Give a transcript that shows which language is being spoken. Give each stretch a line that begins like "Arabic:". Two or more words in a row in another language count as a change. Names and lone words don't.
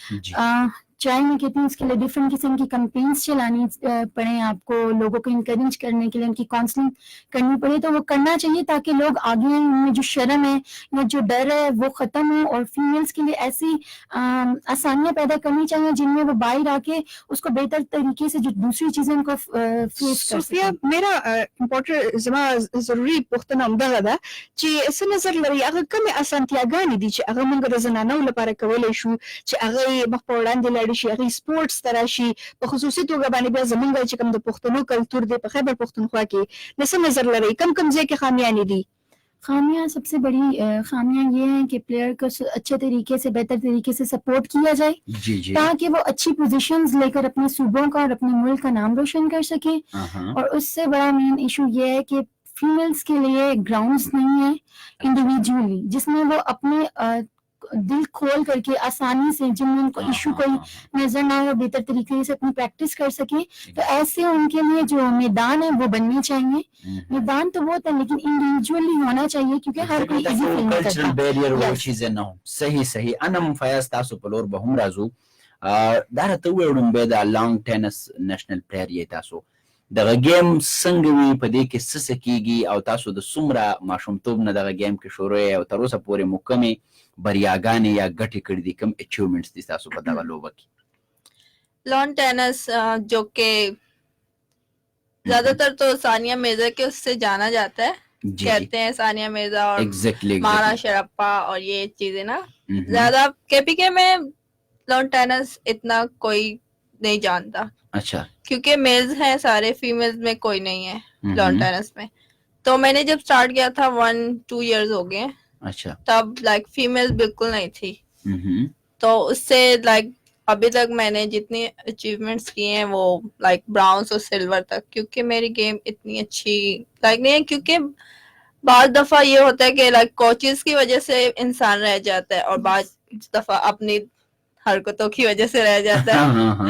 Urdu: چاہے میں کہتی ہوں اس کے لیے ڈفرنٹ قسم کی کیمپینز چلانی پڑے آپ کو لوگوں کو انکریج کرنے کے لیے ان کی کاؤنسلنگ کرنی پڑے تو وہ کرنا چاہیے تاکہ لوگ آگے ان میں جو شرم ہے یا جو ڈر ہے وہ ختم ہو اور فیمیلز کے لیے ایسی آسانیاں پیدا کرنی چاہیے جن میں وہ باہر آکے اس کو بہتر طریقے سے جو دوسری چیزیں ان کو فیس کر
Pashto: صوفیا میرا امپورټر زما ضروری پوښتنه همدغه ده چې څه نظر لري هغه کومې اسانتیاګانې دي چې هغه موږ د زنانو لپاره کولی شو چې هغه مخ په وړاندې لاړ شي هغه سپورتس ته راشي په خصوصي توګه باندې بیا زمونږ چې کوم د پښتنو کلتور دی په خیبر پښتونخوا کې د څه نظر لري کم ځای کې خامیانې دي
Urdu: خامیاں سب سے بڑی خامیاں یہ ہیں کہ پلیئر کو اچھے طریقے سے بہتر طریقے سے سپورٹ کیا جائے تاکہ وہ اچھی پوزیشنز لےکر اپنے صوبوں کا اور اپنے ملک کا نام روشن کر سکے اور اس سے بڑا مین ایشو یہ ہے کہ فیمیلز کے لیے گراؤنڈز نہیں ہے انڈیویجوئلی جس میں وہ اپنے دل کھول کرکے آسانی سے جن میں ان کو ایشو کوئی نظر نہ آئے بہتر طریقے سے اپنی پریکٹس کر سکے تو ایسے ان کے لیے جو میدان ہے وہ بننے چاہیے میدان تو بہت ہے لیکن انڈیویجوئلی ہونا چاہیے کیونکہ ہر کوئی ایزی فیل نہیں
English: cultural barrier
Urdu: وہ چیزیں نہ ہو
Pashto: صحیح صحیح انم فیاض تاسو په لور به هم راځو دا راته وویل به د لانګ ټینس
English: national player
Pashto: یې تاسو دغه گیم څنګه وي په دې کې څه څه کیږي او تاسو د څومره ماشومتوب نه دغه گیم کې شروع یې او تر اوسه پورې مو کومې بریاګانې یا ګټې کړي دي کوم اچیومنټس دي تاسو په دغه لوبه کې
Urdu: لان ٹینس جو کہ زیادہ تر تو ثانیہ مرزا کے اس سے جانا جاتا ہے کہتے ہیں ثانیہ مرزا اور مانا شرپا اور یہ چیزیں نا زیادہ کے پی کے میں لان ٹینس اتنا کوئی نہیں جانتا اچھا کیونکہ میلز ہیں سارے فیمیلز میں کوئی نہیں ہے لان ٹینس میں تو میں نے جب سٹارٹ کیا تھا 1-2 ایئرز ہو گئے اچھا تب لائک فیمیل بالکل نہیں تھی تو اس سے لائک ابھی تک میں نے جتنی اچیومنٹس کیے ہیں وہ لائک براؤنز اور سلور تک، کیونکہ میری گیم اتنی اچھی لائک نہیں ہے. کیونکہ بعض دفعہ یہ ہوتا ہے کہ لائک کوچز کی وجہ سے انسان رہ جاتا ہے اور بعض دفعہ اپنی حرکتوں کی وجہ سے رہ جاتا ہے.